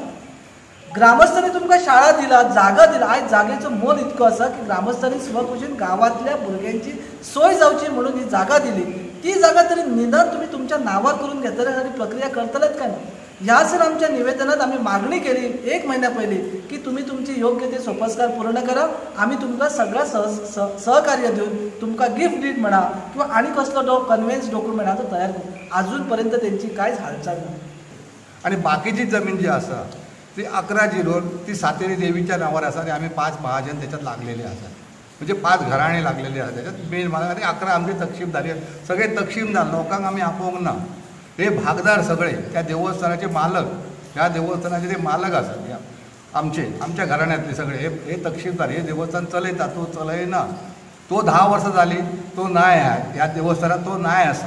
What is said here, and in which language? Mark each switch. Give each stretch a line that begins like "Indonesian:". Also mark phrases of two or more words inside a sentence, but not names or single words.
Konkani: ग्रामस्थांनी तुमकां शाळा दिला, जागा दिला, आयज जागेचो मोल इतको आसा की ग्रामस्थांनी स्वखुशीन गांवांतल्या भुरग्यांची सोय जावची म्हणून ही जागा दिली.
Marathi: ती जागा तरी निदान तुम्ही तुमच्या नावार करून घेतले आणि प्रक्रिया करतलेच काय ना. ह्या सर आमच्या निवेदनात आम्ही मागणी केली 1 महिन्या पयली की तुम्ही तुमची योग्य ते सोपस्कार पूर्ण करा, आम्ही तुमकां सगळं सहकार्य देऊन तुमकां
English: gift deed
Marathi: म्हणा किंवा आणि कसलो
English: conveyance document
Marathi: तो तयार करू.
Konkani: अजूनपर्यंत त्यांची कांयच हालचाल ना.
Marathi: आणि बाकीची जमीन जी आसा ती 11 जिल्लोर ती सातेरी देवीच्या नावावर आसा आणि आम्ही 5 महाजन त्याच्यात लागलेले आसात. म्हणजे 5 घराणे लागलेले आहात त्याच्यात मेन मला आणि 11 आमचे तकशीमदारी सगळे तकशीमदार लोकांक आम्ही आपोवंक ना. हे भागदार सगळे त्या देवस्थानाचे मालक, ह्या देवस्थानाचे ते मालक असतात आमच्या घराण्यांतले सगळे हे तकशीमदार हे देवस्थान चलयता, तो चलयना.
Konkani: तो 10 वर्सां जाली तो नाय आहे ह्या देवस्थानात, तो नाय आसा.